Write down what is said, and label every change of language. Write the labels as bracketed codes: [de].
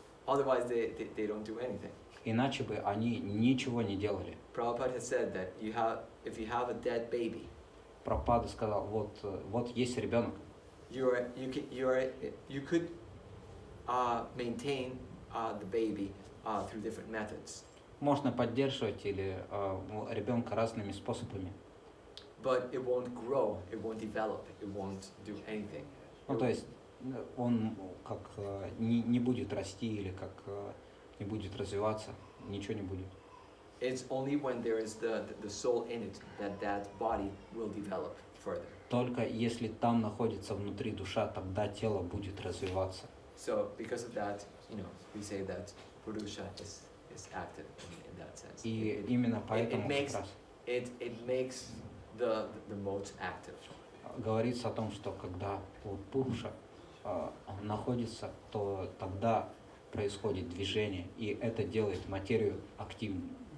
[en] Otherwise, they don't do anything. [ru] иначе бы они ничего не делали. [en] Prabhupada has said that if you have a dead baby, [ru] Прабхупада сказал, вот есть ребенок, [en] you could maintain the baby through different methods. [ru] можно поддерживать ребенка разными способами. [en] But it won't grow, it won't develop, it won't do anything. [ru] Ну, то есть он как не будет расти или как не будет развиваться, ничего не будет. [en] It's only when there is the soul in it that body will develop further. [ru] Только если там находится внутри душа, тогда тело будет развиваться. [en] So because of that, we say that Purusha is active in that sense. [ru] И именно поэтому как [en] makes [ru] раз [en] it makes the modes active. [ru] говорится о том, что когда вот Пуруша находится, то тогда происходит движение, и это делает материю активной.